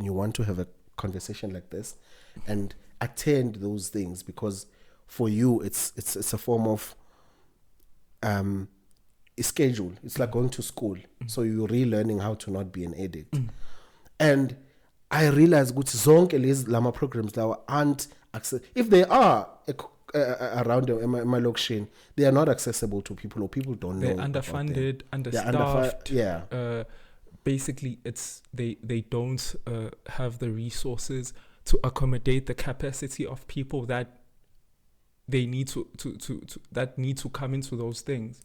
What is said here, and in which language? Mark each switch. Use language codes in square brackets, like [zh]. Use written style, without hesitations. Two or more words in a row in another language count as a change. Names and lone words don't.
[en] You want to have a conversation like this and attend those things, because for you it's a form of a schedule. It's like going to school. So you're relearning how to not be an addict. And I realize [nd] zonke lezi lama [en] programs that aren't if they are around in my location, they are not accessible to people, or people don't know. They're underfunded, understaffed. Basically, it's they don't have the resources to accommodate the capacity of people that they need to that need to come into those things.